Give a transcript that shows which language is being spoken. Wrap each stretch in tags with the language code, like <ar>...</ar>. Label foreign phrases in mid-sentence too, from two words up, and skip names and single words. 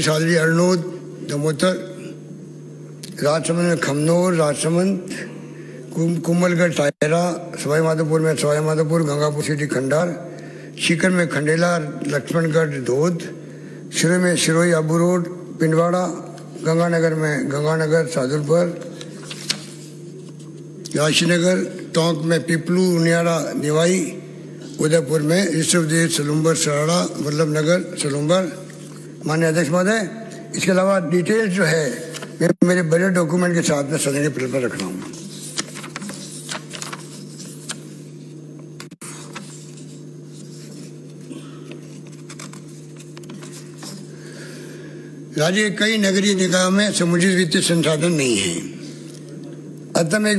<hi>सादरी, अरनोद, दमोतर, राजसमंद में खमनोर, राजसमंद, कुंभलगढ़, टायरा, सवाई माधोपुर में सवाई माधोपुर, गंगापुर सिटी, खंडार, सीकर में खंडेला, लक्ष्मणगढ़, धोद, शिरोई में शिरोई, अबू रोड, पिंडवाड़ा, गंगानगर में गंगानगर, सादुलपुर, राशीनगर, टोंक में पिपलू, उनियारा, निवाई, उदयपुर में ऋषभदेव, सलूम्बर, सराड़ा, वल्लभ नगर, सलूम्बर। माननीय अध्यक्ष महोदय, इसके अलावा डिटेल्स जो है मैं मेरे बड़े डॉक्यूमेंट के साथ में सदन के पटल पर रख रहा हूँ। राज्य के कई नगरीय निकायों में समुचित वित्तीय संसाधन नहीं है, अतः एक</hi>